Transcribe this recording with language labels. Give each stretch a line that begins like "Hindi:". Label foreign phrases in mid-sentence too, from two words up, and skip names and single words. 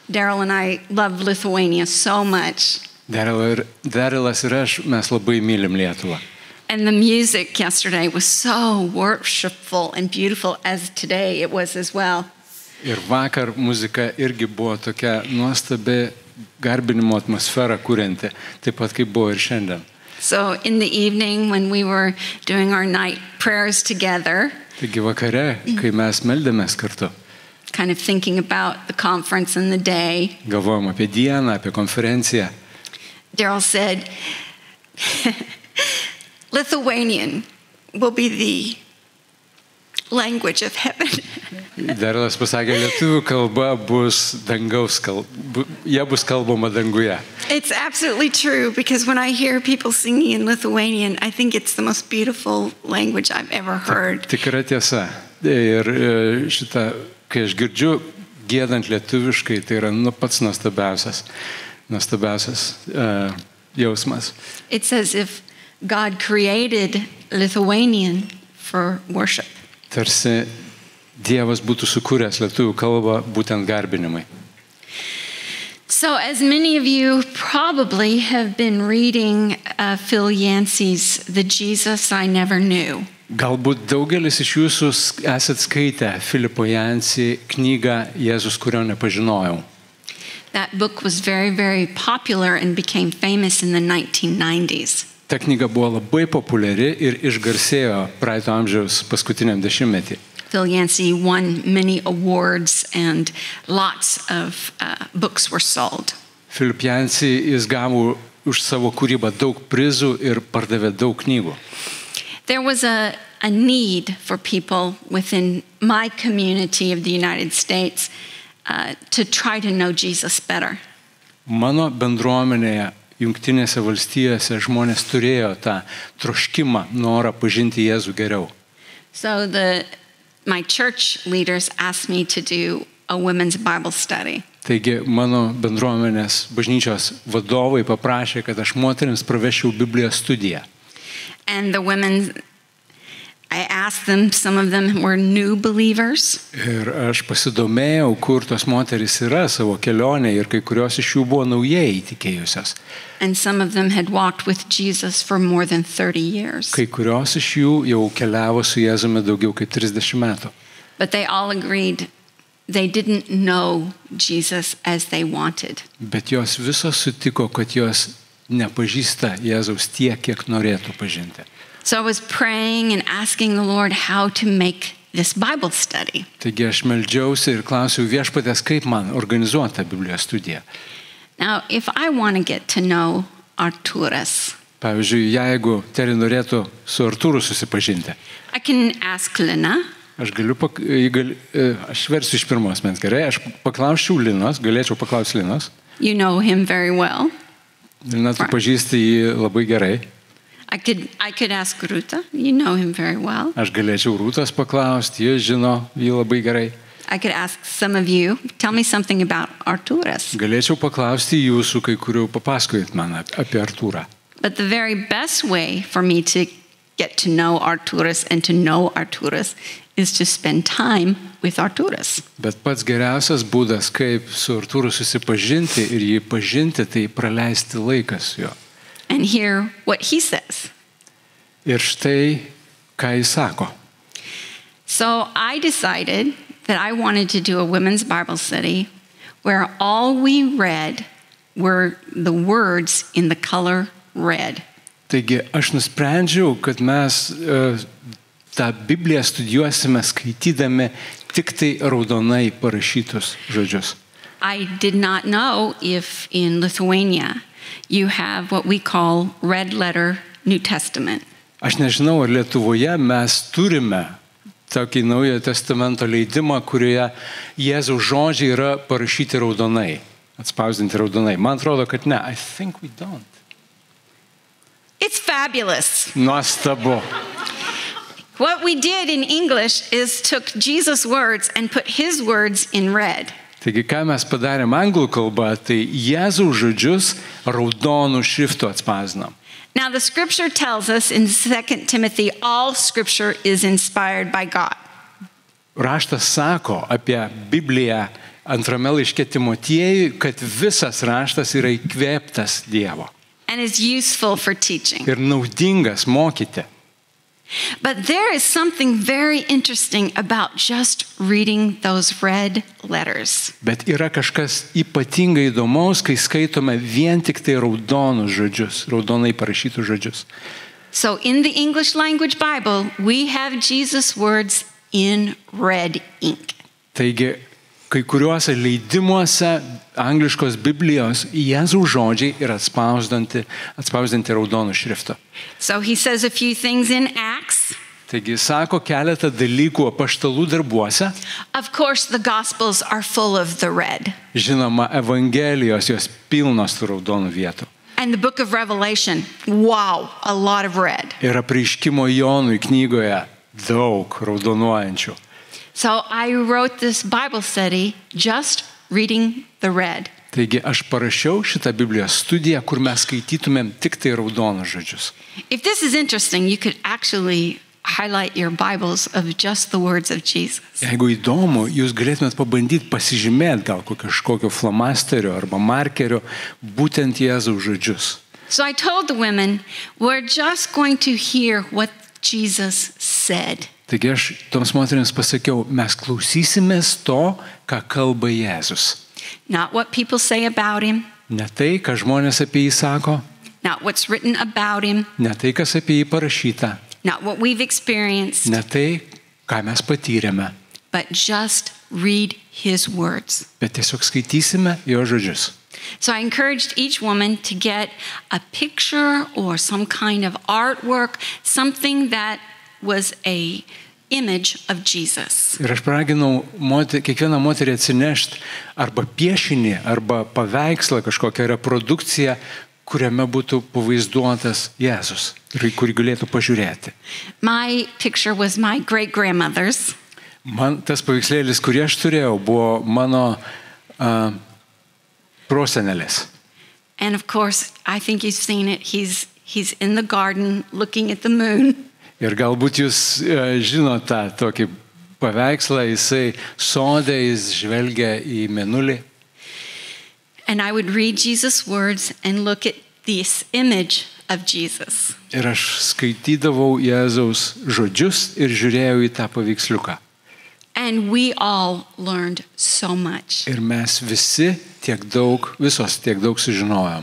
English: Daryl and I love Lithuania so much.
Lithuanian: Darylas ir aš, mes labai mylim Lietuvą.
English: And the music yesterday was so worshipful and beautiful, as today it was as well.
Lithuanian: Ir vakar muzika irgi buvo tokia nuostabi garbinimo atmosfera kurianti, taip pat kaip buvo ir šiandien.
English: So in the evening when we were doing our night prayers together,
Lithuanian: Taigi vakare, kai mes meldėmės kartu,
English: kind of thinking about the conference and the day,
Lithuanian: galvojom apie dieną, apie konferenciją,
English: Daryl said, Lithuanian will be the language of heaven.
Lithuanian: Darylas pasakė, lietuvių kalba bus dangaus kalba, jie bus kalbama danguje.
English: It's absolutely true, because when I hear people singing in Lithuanian, I think it's the most beautiful language I've ever heard.
Lithuanian: Tikra tiesa. Ir šitą, kai aš girdžiu giedant lietuviškai, tai yra pats nuostabiausias jausmas.
English: It's as if God created Lithuanian for worship.
Lithuanian: Tarsi Dievas būtų sukūręs lietuvių kalbą būtent garbinimui.
English: So as many of you probably have been reading Phil Yancey's The Jesus I Never Knew.
Lithuanian: Galbūt daugelis iš jūsų esat skaitę Filipo Yancey knygą Jėzus, kurio nepažinojau.
English: That book was very, very popular and became famous in the 1990s.
Lithuanian: Ta knyga buvo labai populiari ir išgarsėjo praeito amžiaus paskutiniam dešimtmetį.
English: Phil Yancey won many awards and lots of books were sold.
Lithuanian: Philip Yancey jis gavo už savo kūrybą daug prizų ir pardavė daug knygų.
English: There was a need for people within my community of the United States to try to know Jesus better.
Lithuanian: Mano bendruomenėje Jungtinėse valstijose žmonės turėjo tą troškimą, norą pažinti Jėzų geriau.
English: So my church leaders asked me to do a women's Bible study.
Lithuanian: Taigi mano bendruomenės bažnyčios vadovai paprašė, kad aš moterims pravesčiau Biblijos studiją.
English: And the women, I asked them, some of them were new believers.
Lithuanian: Ir aš pasidomėjau, kur tos moterys yra savo kelionėje ir kai kurios iš jų buvo naujai įtikėjusios.
English: And some of them had walked with Jesus for more than 30 years.
Lithuanian: Kai kurios iš jų jau keliavo su Jėzumi daugiau kaip 30 metų.
English: But they all agreed they didn't know Jesus as they wanted.
Lithuanian: Bet jos visos sutiko, kad jos nepažįsta Jėzaus tiek, kiek norėtų pažinti.
English: So I was praying and asking the Lord how to make this Bible study.
Lithuanian: Taigi aš meldžiausi ir klausiau Viešpaties, kaip man organizuoti tą Biblijos studiją.
English: Now, if I want to get to know Artūras,
Lithuanian: Pavyzdžiui, jeigu Terry norėtų su Artūru susipažinti,
English: I can ask Lina.
Lithuanian: aš versiu iš pirmos mens, gerai, aš paklausčiau Linos, galėčiau paklausti Linos.
English: You know him very well.
Lithuanian: Lina, tu pažįsti jį labai gerai.
English: I could ask Ruta. You know him very well.
Lithuanian: Aš galėčiau Rūtos paklausti, jis žino jį labai gerai.
English: I could ask some of you, tell me something about Artūras.
Lithuanian: Galėčiau paklausti jūsų, kai kurių papasakojat man apie Artūrą.
English: But the very best way for me to get to know Artūras and to know Artūras is to spend time with Artūras.
Lithuanian: Bet pats geriausias būdas, kaip su Artūru susipažinti ir jį pažinti, tai praleisti laiką su juo.
English: And hear what he says.
Lithuanian: Ir štai, ką jis sako.
English: So I decided that I wanted to do a women's Bible study where all we read were the words in the color red.
Lithuanian: Taigi aš nusprendžiau, kad mes tą Bibliją studijuosime skaitydami tik tai raudonai parašytus žodžius.
English: I did not know if in Lithuania you have what we call red letter New Testament.
Lithuanian: Aš nežinau, ar Lietuvoje mes turime tokį Naujojo testamento leidimą, kurioje Jėzaus žodžiai yra parašyti raudonai, atspausdinti raudonai. Man atrodo, kad ne.
English: I think we don't. It's fabulous.
Lithuanian: Nuostabu.
English: What we did in English is took Jesus' words and put his words in red.
Lithuanian: Taigi, ką mes padarėm anglų kalbą, tai Jėzaus žodžius raudonų šriftų atspausdinom.
English: Now the scripture tells us in 2 Timothy, all scripture is inspired by God.
Lithuanian: Raštas sako apie Bibliją, antrame laiške Timotiejui, kad visas raštas yra įkvėptas Dievo
English: and is useful for teaching.
Lithuanian: ir naudingas mokyti.
English: But there is something very interesting about just reading those red letters.
Lithuanian: Bet yra kažkas ypatingai įdomaus, kai skaitome vien tik tai raudonus žodžius, raudonai parašytus žodžius.
English: So in the English language Bible, we have Jesus' words in red ink.
Lithuanian: Taigi, kai kuriuose leidimuose angliškos Biblijos Jėzaus žodžiai yra atspausdinti raudonų šriftu.
English: So he says a few things in Acts.
Lithuanian: Taigi, sako keletą dalykų apaštalų darbuose.
English: Of course, the Gospels are full of the red.
Lithuanian: Žinoma, Evangelijos jos pilnos tų raudonų vietų.
English: And the book of Revelation, wow, a lot of red.
Lithuanian: Ir apreiškimo Jonui knygoje daug raudonuojančių.
English: So I wrote this Bible study just reading the red.
Lithuanian: Taigi aš parašiau šitą Biblijos studiją, kur mes skaitytumėm tik tai raudonus žodžius.
English: If this is interesting, you could actually highlight your Bibles of just the words of Jesus.
Lithuanian: Jeigu įdomu, jūs galėtumėt pabandyti pasižymėti gal kažkokio flomasterio arba markerio būtent Jėzaus žodžius.
English: So I told the women, we're just going to hear what Jesus said.
Lithuanian: Taigi aš toms moterims pasakiau, mes klausysimės to, ką kalba Jėzus.
English: Not what people say about him,
Lithuanian: Ne tai, ką žmonės apie jį sako,
English: not what's written about him,
Lithuanian: ne tai, kas apie jį parašyta,
English: not what we've experienced,
Lithuanian: ne tai, ką mes patyrėme,
English: but just read his words.
Lithuanian: bet tiesiog skaitysime jo žodžius.
English: So I encouraged each woman to get a picture or some kind of artwork, something that was a image of Jesus.
Lithuanian: Ir aš paraginau kiekvieną moterį atsinešti arba piešinį, arba paveikslą, kažkokią reprodukciją, kuriame būtų pavaizduotas Jėzus ir kurį galėtų pažiūrėti.
English: My picture was my great-grandmother's.
Lithuanian: Man tas paveikslėlis, kurį aš turėjau, buvo mano prosenelės.
English: And of course, I think you've seen it. He's in the garden looking at the moon.
Lithuanian: Ir galbūt jūs žinote tą tokį paveikslą, jisai sode, jis žvelgia į mėnulį.
English: And I would read Jesus' words and look at this image of Jesus.
Lithuanian: Ir aš skaitydavau Jėzaus žodžius ir žiūrėjau į tą paveiksliuką.
English: And we all learned so much.
Lithuanian: Ir mes visi visos tiek daug sužinojom.